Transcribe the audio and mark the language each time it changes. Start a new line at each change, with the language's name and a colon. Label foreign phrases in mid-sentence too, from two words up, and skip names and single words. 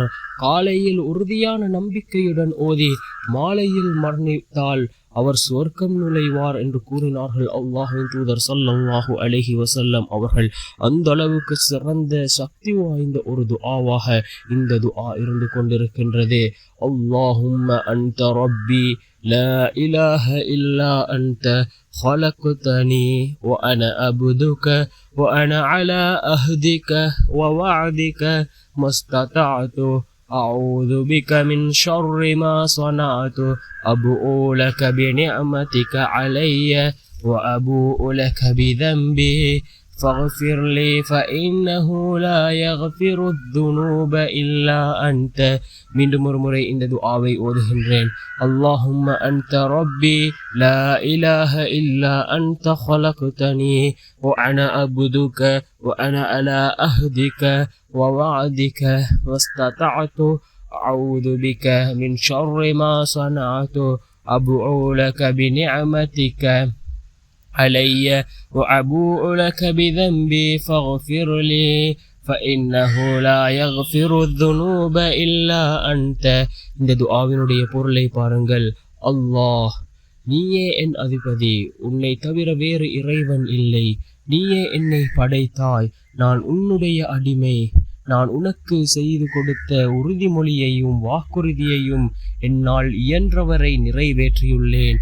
Tamil: காலையில் உறுதியான நம்பிக்கையுடன் ஓதி மாலையில் மரணித்தால் அவர் சுவர்க்கம் நுழைவார் என்று கூறினார்கள் அல்லாஹ்வின் தூதர்
Arabic: صلى الله عليه وسلم
Tamil: அவர்கள். அந்த அளவுக்கு சிறந்த சக்தி வாய்ந்த ஒரு துஆவாக இந்த துஆ இருந்து கொண்டிருக்கின்றது.
Arabic: اللهم أنت ربي لا إله إلا أنت خلقتني وأنا عبدك وأنا على عهدك ووعدك ما استطعت أعوذ بك من شر ما صنعت أبوء لك بنعمتك علي وأبوء لك بذنبي فاغفر لي فإنه لا يغفر الذنوب إلا أنت.
Tamil: மீண்டும் ஒரு முறை இந்த துஆவை ஓதுகின்றேன்.
Arabic: اللهم أنت ربي لا إله إلا أنت خلقتني وأنا عبدك وأنا على عهدك ووعدك واستطعت أعوذ بك من شر ما صنعت أبوء لك بنعمتك علي وأبوء لك بذنبي فاغفر لي فإنه لا يغفر الذنوب إلا أنت.
Tamil: இந்த துஆவினுடைய பொருளை பாருங்கள். அல்லாஹ், நீயே என் அதிபதி, உன்னை தவிர வேறு இறைவன் இல்லை. நீயே என்னை படைத்தாய், நான் உன்னுடைய அடிமை. நான் உனக்கு செய்து கொடுத்த உறுதிமொழியையும் வாக்குறுதியையும் என்னால் இயன்றவரை நிறைவேற்றியுள்ளேன்.